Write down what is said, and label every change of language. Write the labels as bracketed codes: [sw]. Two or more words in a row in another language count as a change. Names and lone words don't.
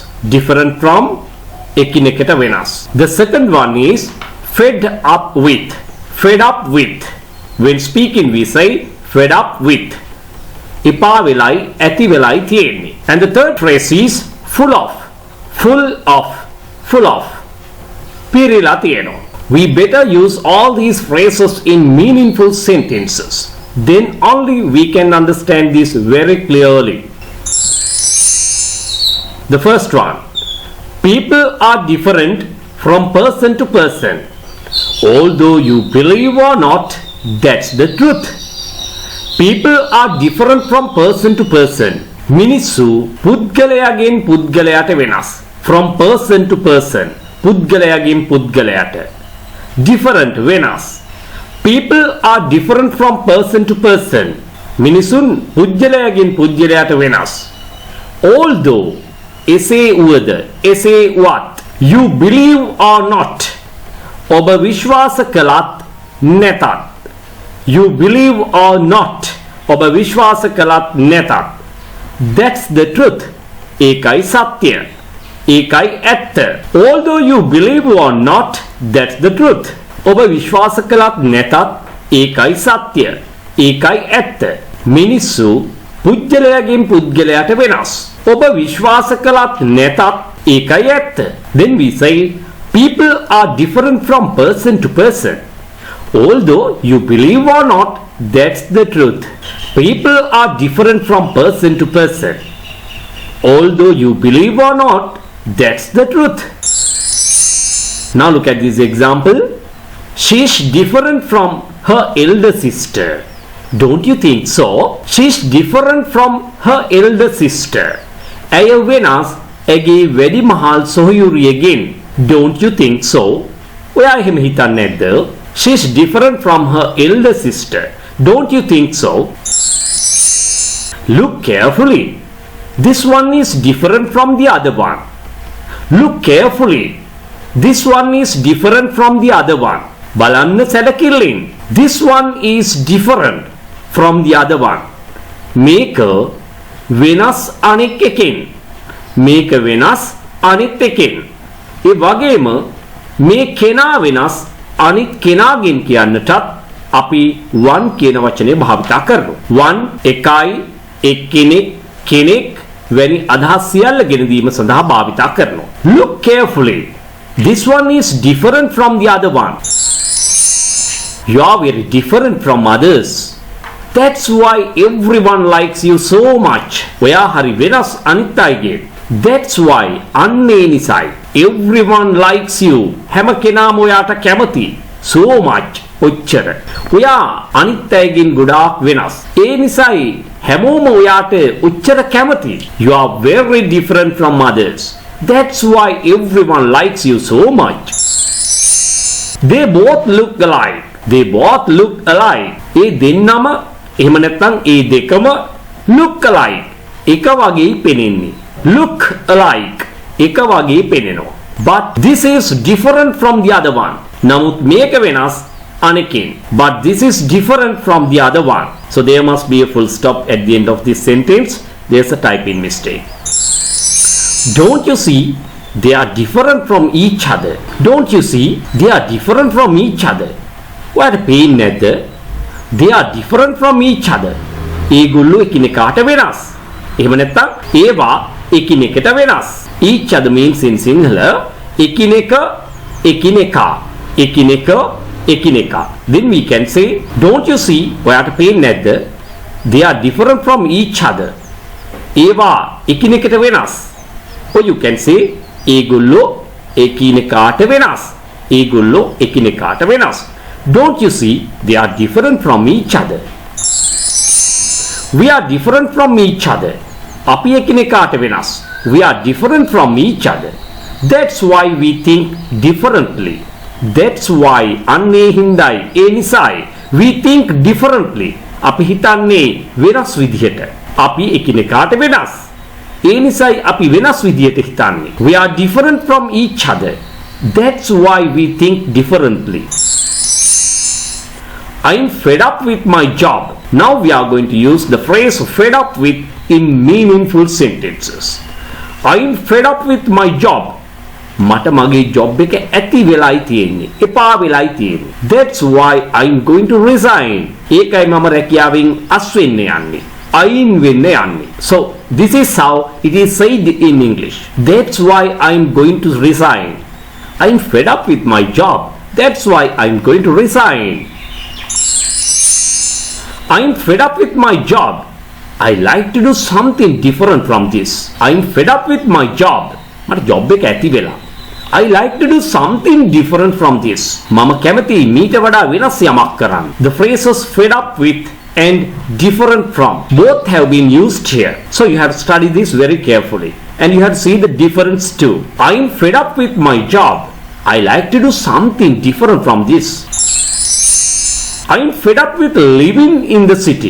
[en] Different from [si] එකිනෙකට වෙනස්. [en] The second one is fed up with. Fed up with. When speaking we say fed up with. [si] එපා වෙලයි, ඇති වෙලයි තියෙන්නේ. [en] And the third phrase is full of. Full of. Full of. [si] පිරීලා තියෙනවා. [en] We better use all these phrases in meaningful sentences. Then only we can understand this very clearly. The first one. People are different from person to person. Although you believe or not, that's the truth. People are different from person to person. [si] මිනිස්සු පුද්ගලයාගෙන් පුද්ගලයාට වෙනස්. [en] From person to person. [si] පුද්ගලයාගෙන් පුද්ගලයාට. Different වෙනස්. [en] People are different from person to person. [si] මිනිසුන් පුද්ගලයාගෙන් පුද්ගලයාට වෙනස්. [en] Although [si] එසේ වුවද එසේ වත් [en] you believe or not [si] ඔබ විශ්වාස කළත් නැතත් [en] you believe or [si] not ඔබ විශ්වාස කළත් නැතත් [en] that's the truth [si] ඒකයි සත්‍ය ඒකයි ඇත්ත [en] although you believe or not that's the truth [si] ඔබ විශ්වාස කළත් නැතත් ඒකයි සත්‍ය ඒකයි ඇත්ත මිනිස්සු පුද්ගලයාගෙන් පුද්ගලයාට වෙනස් ඔබ විශ්වාස කළත් නැතත් ඒකයි ඇත්ත [en] then we say people are different from person to person. Although you believe or not, that's the truth. People are different from person to person. Although you believe or not, that's the truth. Now look at this example. She's different from her elder sister. Don't you think so? She's different from her elder sister. [si] ඇය වෙනස් ඇගේ වැඩි මහල් සොහොයුරියගෙන්. [en] Don't you think so? [si] ඔයා එහෙම හිතන්නේ නැද්ද? [en] She's different from her elder sister. Don't you think so? Look carefully. This one is different from the other one. Look carefully. This one is different from the other one. [si] බලන්න සැලකිල්ලෙන්. [en] This one is different from the other one. [si] මේක වෙනස් අනෙක් එකෙන්. මේක වෙනස් අනිත් එකෙන්. ඒ වගේම මේ කෙනා වෙනස් අනිත් කෙනාගෙන් කියන්නටත් අපි one කියන වචනේ භාවිතා කරනවා. one එකයි එක්කෙනෙක් කෙනෙක් වැනි අදහස් සියල්ල ගෙන දීම සඳහා භාවිතා කරනවා. [en] Look carefully. This one is different from the other one. You are very different from others. That's why everyone likes you so much. [si] ඔයා හරි වෙනස් අනිත් අයගෙන්. [en] That's why [si] අන්නේ නිසයි [en] everyone likes you. [si] හැම කෙනාම ඔයාට කැමති. [en] So much. [si] ඔච්චර. ඔයා අනිත් අයගෙන් ගොඩාක් වෙනස්. ඒ නිසයි හැමෝම ඔයාට ඔච්චර කැමති. [en] You are very different from others. That's why everyone likes you so much. They both look alike. They both look alike. [si] ඒ දෙන්නම එහෙම නැත්නම් ඒ දෙකම [en] look alike. [si] එක වගේ පෙනෙන්නේ. [en] Look alike. [si] එක වගේ පෙනෙනවා. [en] But this is different from the other one. [si] නමුත් මේක වෙනස් අනෙකින්. [en] But this is different from the other one. So there must be a full stop at the end of this sentence. There's a typing mistake. Don't you see? They are different from each other. Don't you see? They are different from each other. [si] ඔයාට පේන්නේ නැද්ද? [en] They are different from each other. [si] ඒගොල්ලෝ එකිනෙකාට වෙනස්. එහෙම නැත්නම් ඒවා එකිනෙකට වෙනස්. [en] Each other means in Sinhala [si] එකිනෙක එකිනෙකා එකිනෙක එකිනෙකා. [en] Then we can say don't you see [si] ඔයාට පේන්නේ නැද්ද? [en] They are different from each other. [si] ඒවා එකිනෙකට වෙනස්. [en] Or you can say [si] ඒගොල්ලෝ එකිනෙකාට වෙනස්. ඒගොල්ලෝ එකිනෙකාට වෙනස්. [en] Don't you see they are different from each other. We are different from each other. [si] අපි එකිනෙකාට වෙනස්. [en] We are different from each other. That's why we think differently. That's why [si] අන්නේ හින්දායි ඒ නිසායි [en] we think differently. [si] අපි හිතන්නේ වෙනස් විදිහට. අපි එකිනෙකාට වෙනස්. ඒ නිසායි අපි වෙනස් විදියට හිතන්නේ. [en] We are different from each other. That's why we think differently. I'm fed up with my job. Now we are going to use the phrase fed up with in meaningful sentences. I'm fed up with my job. [si] මට මගේ ජොබ් එක ඇති වෙලයි තියෙන්නේ. එපා වෙලයි තියෙන්නේ. [en] That's why I'm going to resign. [si] ඒකයි මම රැකියාවෙන් අස් වෙන්න යන්නේ. අයින් වෙන්න යන්නේ. [en] So this is how it is said in English. That's why I'm going to resign. I'm fed up with my job. That's why I'm going to resign. I'm fed up with my job. I like to do something different from this. I'm fed up with my job. [si] මට ජොබ් එක ඇති වෙලා. [en] I like to do something different from this. [si] මම කැමති මීට වඩා වෙනස් යමක් කරන්න. [en] The phrases fed up with and different from both have been used here. So you have to study this very carefully. And you have to see the difference too. I'm fed up with my job. I like to do something different from this. I'm fed up with living in the city.